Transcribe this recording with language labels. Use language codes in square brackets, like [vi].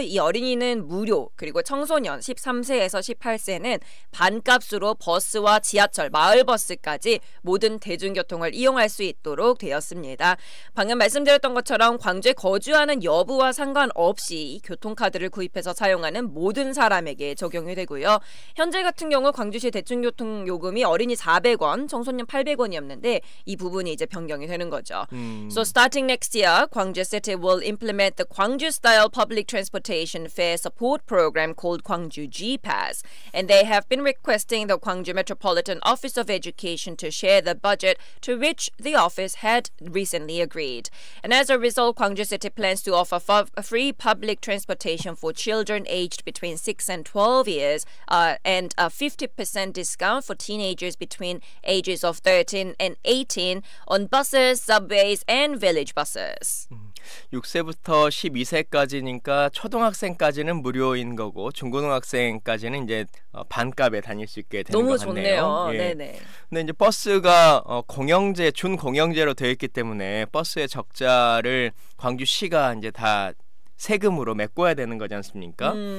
[ko] 이 어린이는 무료, 그리고 청소년 13세에서 18세는 반값으로 버스와 지하철, 마을버스까지 모든 대중교통을 이용할 수 있도록 되었습니다. 방금 말씀드렸던 것처럼 광주에 거주하는 여부와 상관없이 교통카드를 구입해서 사용하는 모든 사람에게 적용이 되고요. 현재 같은 경우 광주시 대중교통 요금이 어린이 400원, 청소년 800원이었는데 이 부분이 이제 변경이 되는 거죠. [en] So starting next year, Gwangju City will implement the Gwangju-style public transportation fare support program called Gwangju G-Pass. And they have been requesting the Gwangju Metropolitan Office of Education to share the budget, to which the office had recently agreed. And as a result, Gwangju City plans to offer free public transportation for children aged between 6 and 12 years and a 50% discount for teenagers between ages of 13 and 18 on buses, subways, and village buses. [ko] 6세부터 12세까지니까 초등학생까지는 무료인 거고 중고등학생까지는 이제 반값에 다닐 수 있게 되는 것 같네요. 너무 좋네요. 예. 네네. 근데 이제 버스가 공영제, 준공영제로 되어 있기 때문에 버스의 적자를 광주시가 이제 다 세금으로 메꿔야 되는 거지 않습니까?